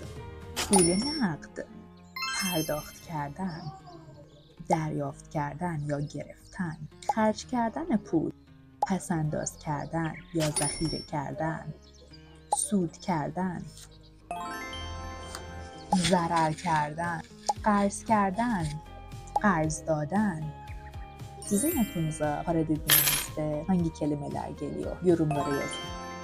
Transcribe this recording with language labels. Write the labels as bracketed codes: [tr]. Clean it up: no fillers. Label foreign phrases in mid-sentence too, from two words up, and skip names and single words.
[fa] پول نقد، پرداخت کردن، دریافت کردن یا گرفتن، خرج کردن پول، پس‌انداز کردن یا ذخیره کردن، سود کردن، ضرر کردن، قرض کردن، قرض dağıdan. [tr] Sizin aklınıza para dediğinizde hangi kelimeler geliyor? Yorumlara yazın.